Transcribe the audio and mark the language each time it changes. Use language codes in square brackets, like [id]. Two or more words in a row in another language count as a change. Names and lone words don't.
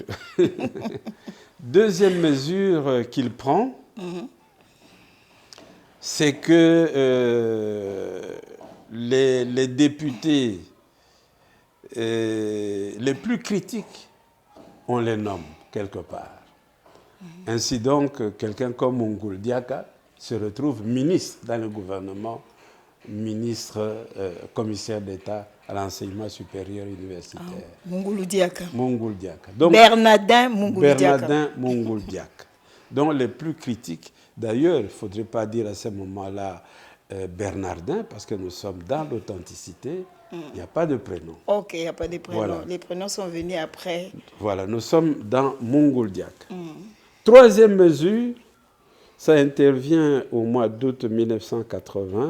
[fr] Deuxième mesure qu'il prend, c'est que les députés les plus critiques, on les nomme quelque part. Ainsi donc, quelqu'un comme Mungulu Diaka se retrouve ministre dans le gouvernement, ministre, commissaire d'État à l'enseignement supérieur universitaire. Mungulu Diaka. Mungulu Diaka. Donc, Bernardin Mungulu Diaka. Bernardin Mungulu Diaka. Donc les plus critiques, d'ailleurs, il ne faudrait pas dire à ce moment-là Bernardin, parce que nous sommes dans l'authenticité, il n'y a pas de prénom. Ok, il n'y a pas de prénom. Voilà. Les prénoms sont venus après. Voilà, nous sommes dans Mungulu Diaka. Troisième mesure, ça intervient au mois d'août 1980.